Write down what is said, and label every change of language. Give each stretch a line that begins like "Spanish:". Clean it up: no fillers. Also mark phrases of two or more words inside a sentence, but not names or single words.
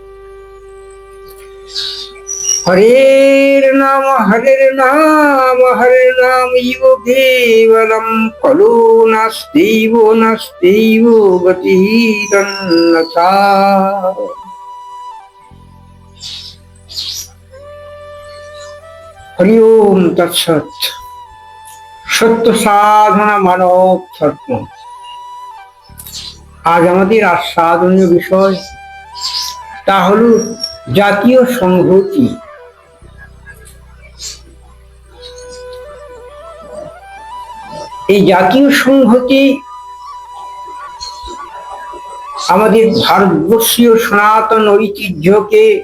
Sanskrit: हरे नाम इव केवलं खलु नास्त्यैव गतिरन्यथा। हरि ओम तत्सत्।
Bangla: সত্য সাধনা মানব ধর্ম। আজ আমাদের আস্বাদনীয় বিষয় তা হল জাতীয় সংহতি। এই জাতীয় সংহতি আমাদের ভারতবর্ষীয় সনাতন ঐতিহ্যকে